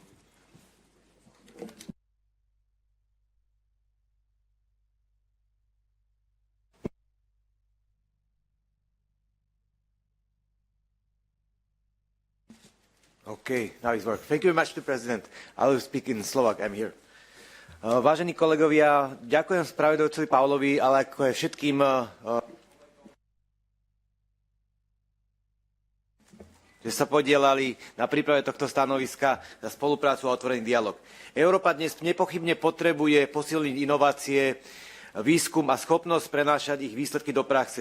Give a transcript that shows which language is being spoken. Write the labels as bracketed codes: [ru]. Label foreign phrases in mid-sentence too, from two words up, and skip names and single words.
[en] Okay, now it's working. Thank you very much, Mr. President. I will speak in Slovak. I'm here. [sk] Vážení kolegovia, ďakujem spravodajcovi Paulovi, ale ako aj všetkým, že sa podielali na príprave tohto stanoviska za spoluprácu a otvorený dialog. Európa dnes nepochybne potrebuje posilniť inovácie, výskum a schopnosť prenášať ich výsledky do praxe.